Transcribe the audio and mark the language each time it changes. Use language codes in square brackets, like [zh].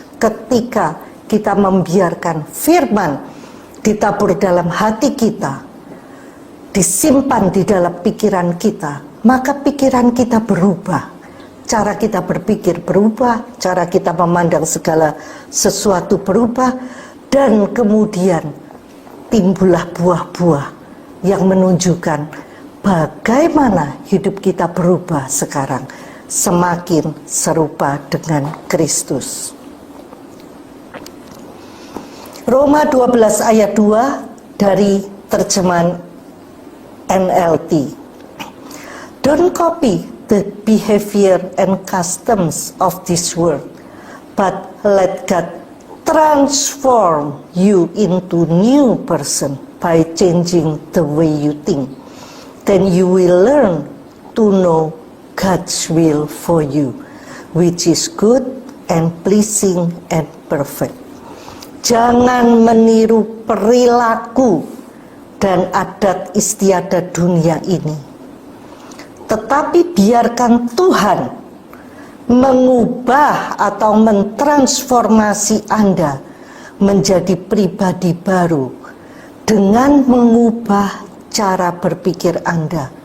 [id] Ketika kita membiarkan firman ditabur dalam hati kita, disimpan di dalam pikiran kita, maka pikiran kita berubah, cara kita berpikir berubah, cara kita memandang segala sesuatu berubah, dan kemudian timbullah buah-buah yang menunjukkan bagaimana hidup kita berubah sekarang, semakin serupa dengan Kristus. Roma 12 ayat 2 dari terjemahan NLT. [en] Don't copy the behavior and customs of this world, but let God transform you into new person by changing the way you think. Then you will learn to know God's will for you, which is good and pleasing and perfect. [id] Jangan meniru perilaku dan adat istiadat dunia ini, tetapi biarkan Tuhan mengubah atau mentransformasi Anda menjadi pribadi baru dengan mengubah cara berpikir Anda.